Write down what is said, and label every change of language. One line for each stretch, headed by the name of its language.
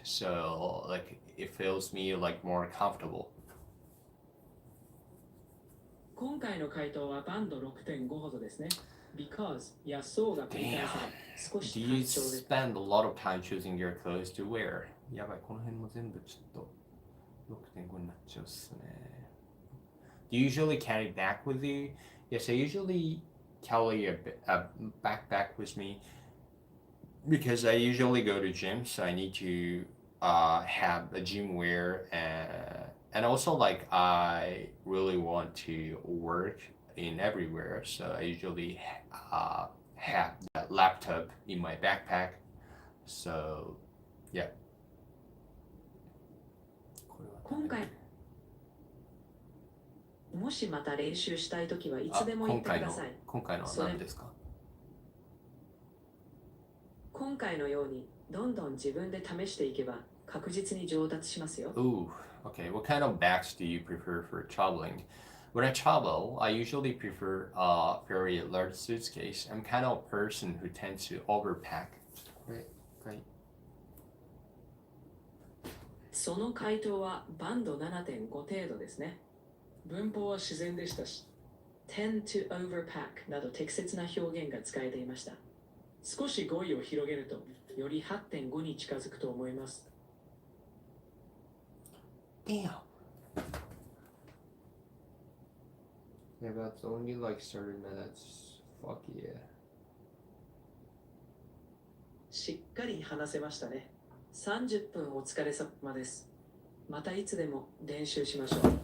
English: So like it feels me like more comfortable.
Japanese: 今回の回答はバンド6.5ほどですね。Because やそうが繰り返され、少し
English: Do
Japanese: 単
English: you
Japanese: 調で。
English: spend a lot of time choosing your clothes to wear?
Japanese: やばい、この辺も全部ちょっと6.5になっちゃうっすね。
English: Do you usually carry back with you? Yes, I usually carry a backpack with me because I usually go to gym, so I need to have a gym wear, and also like I really want to work in everywhere, so I usually have that laptop in my backpack. So yeah.
Japanese: 今回もしまた練習したいときはいつでも言ってください。今回のは何ですか？今回のようにどんどん自分で試していけば確実に上達しますよ。
English: Ooh, okay. What kind of bags do you prefer for traveling? When I travel, I usually prefer a very large suitcase. I'm kind of a person who tends to overpack.
Japanese: これ、はい。その回答はバンド7.5程度ですね。文法は自然でしたし、
English: tend to overpack
Japanese: など適切な表現が使えていました。少し語彙を広げると、より 8.5 に近づくと思います。
English: Damn. Yeah, that's only like 30 minutes. Fuck yeah.
Japanese: しっかり話せましたね。30分お疲れ様です。またいつでも練習しましょう。